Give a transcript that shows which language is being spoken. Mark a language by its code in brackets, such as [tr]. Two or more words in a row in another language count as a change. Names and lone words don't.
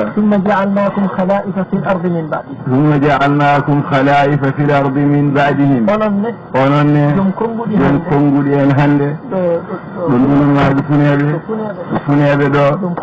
[ar] ثم جعلناكم خلائف في الأرض من بعدهم ثم جعلناكم خلائف في الأرض من بعدهم [ff] onon ne jom konnguɗi en hannde ɗum ɗumen maaji funeeɓe ɗo